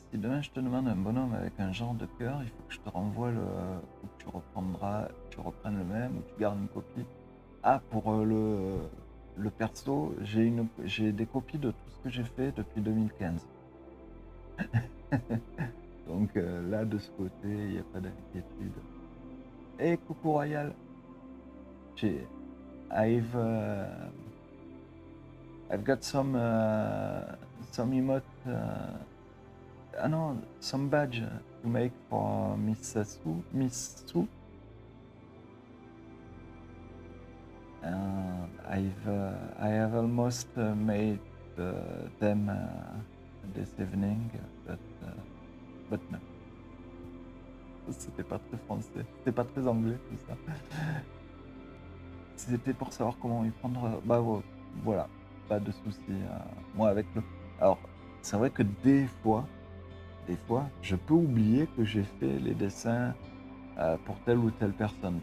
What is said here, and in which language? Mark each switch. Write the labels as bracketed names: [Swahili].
[French] Si demain je te demande un bonhomme avec un genre de cœur, il faut que je te renvoie ou que tu reprennes le même ou tu gardes une copie. Ah, pour le perso, j'ai des copies de tout ce que j'ai fait depuis 2015. Donc là, de ce côté, il n'y a pas d'inquiétude. Et coucou Royal, j'ai [English] I've I've got some emote no, some badge to make for Miss Sue. I have almost made them this evening, but no. [French] C'était pas très français, c'était pas très anglais tout ça. C'était pour savoir comment y prendre. Bah voilà, pas de soucis. Moi avec le. Alors, c'est vrai que des fois, je peux oublier que j'ai fait les dessins pour telle ou telle personne.